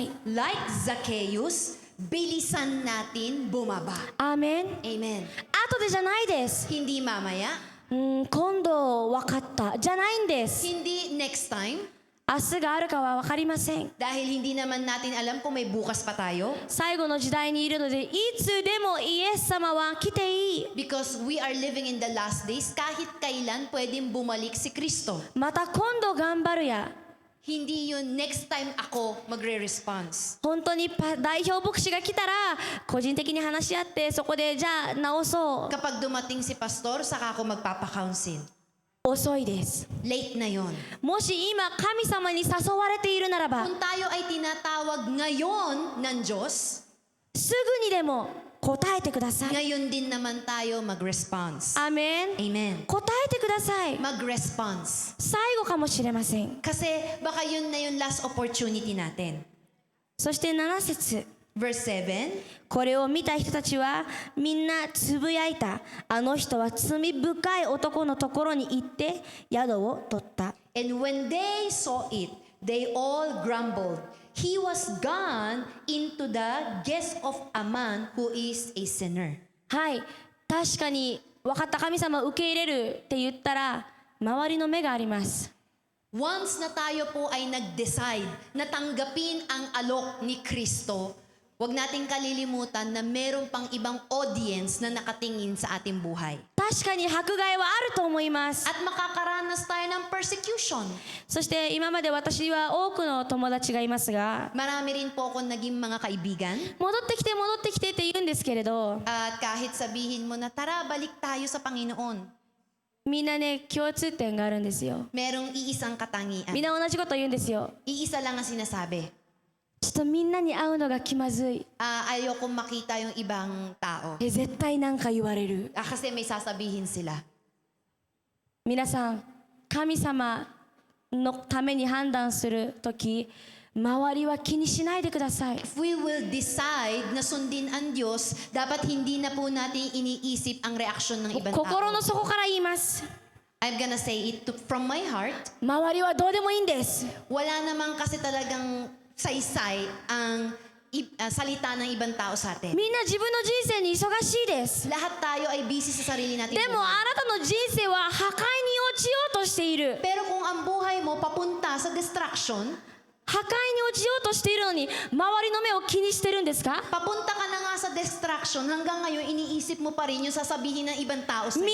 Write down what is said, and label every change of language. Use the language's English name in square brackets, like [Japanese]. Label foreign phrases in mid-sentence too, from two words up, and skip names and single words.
[Filipino] Like Zacchaeus, bilisan natin bumaba. [Japanese] アーメン。 Amen. 後でじゃないです。 [Filipino] Hindi mamaya, [Japanese] 今度分かったじゃないんです。 [Filipino] hindi [English] next time, [Japanese] 明日があるかは分かりません。 [Filipino] dahil hindi naman natin alam kung may bukas pa tayo. [Japanese] 最後の時代にいるのでいつでもイエス様は来ていい。 [English] Because we are living in the last days, [Filipino] kahit kailan pwedeng bumalik si Kristo. [Japanese] また今度頑張るや。 [Filipino] Hindi yun [English] next time [Filipino] ako magre-response. [Japanese] 本当に代表牧師が来たら個人的に話し合ってそこでじゃあ直そう。 [Filipino] Kapag dumating si pastor, saka ako magpapa-counsel. [Japanese] 遅いです。 [Filipino] Late na yon. [Japanese] もし今神様に誘われているならば [Filipino] Kung tayo ay tinatawag ngayon ng Diyos, [Japanese] すぐにでも答えてください。 [Filipino] ngayon din naman tayo mag-response. [Japanese] アーメン。 Amen. 答えてください。 [Filipino] Mag-response. [Japanese] 最後かもしれません。 [Filipino] Kasi baka yun na yung [English] last opportunity [Filipino] natin. [Japanese] そして7節 [English] Verse 7. [Japanese] これを見た人たちはみんなつぶやいた。あの人は罪深い男のところに行って宿を取った。 [English] And when they saw it, they all grumbled. He was gone into the guest of a man who is a sinner. [Japanese] はい、確かに分かった神様受け入れるって言ったら周りの目があります。 [Filipino] Once na tayo po ay nag-decide na tanggapin ang alok ni Kristo, huwag nating kalilimutan na meron pang ibang audience na nakatingin sa ating buhay. [Japanese] 確かに迫害はあると思います。 [Filipino] At makakaranas tayo ng persecution. [Japanese] そして今まで私は多くの友達がいますが [Filipino] Marami rin po akong naging mga kaibigan. [Japanese] 戻ってきて戻ってきてって言うんですけれど [Filipino] At kahit sabihin mo na tara, balik tayo sa Panginoon. [Japanese] みんなね共通点があるんですよ。 [Filipino] Merong iisang katangian. [Japanese] みんな同じこと言うんですよ。 [Filipino] Iisa lang ang sinasabi. [Japanese] ちょっとみんなに会うのが気まずい。 [Filipino] Ayokong makita yung ibang tao. [Japanese] 絶対なんか言われる。 [Filipino] Kasi may sasabihin sila. [Japanese] 皆さん神様のために判断するとき周りは気にしないでください。 [English] If we will decide [Filipino] na sundin ang Diyos, dapat hindi na po natin iniisip ang reaksyon ng ibang [Japanese] 心の [Filipino] tao. [Japanese] 底から言います。 [English] I'm gonna say it from my heart. [Japanese] 周りはどうでもいいんです。 [Filipino] Wala naman kasi talagang saysay ang salita ng ibang tao sa atin. [Japanese] みんな自分の人生に忙しいです。 [Filipino] Lahat tayo ay busy sa sarili natin. [Japanese] でもあなたの人生は破壊に落ちようとしている。 [Filipino] Pero kung ang buhay mo papunta sa distraction, [Japanese] 破壊に落ちようとしているのに周りの目を気にしてるんですか？ [Filipino] papunta ka na nga sa distraction, hanggang ngayon iniisip mo pa rin yung sasabihin ng ibang tao sa